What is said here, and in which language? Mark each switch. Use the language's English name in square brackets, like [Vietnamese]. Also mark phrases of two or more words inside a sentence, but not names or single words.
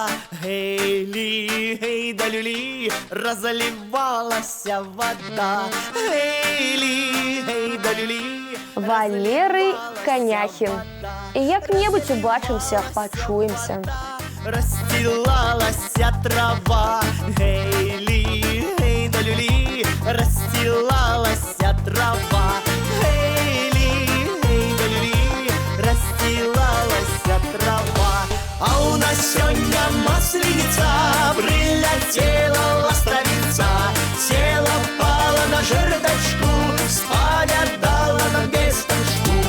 [Russian] Гей-ли, гей да люли, разливалася вода. Гей-ли, гей да люли. Валерый Коняхин. [Belarusian] І як-небудзь убачымся, пачуемся. [Russian] Расстилалася трава. Гей-ли, гей да люли, расстилалася трава. Расстилалася трава. А у нас сёння масленица, прилетела ластовица, села, пала на жердочку, споглядала на весточку.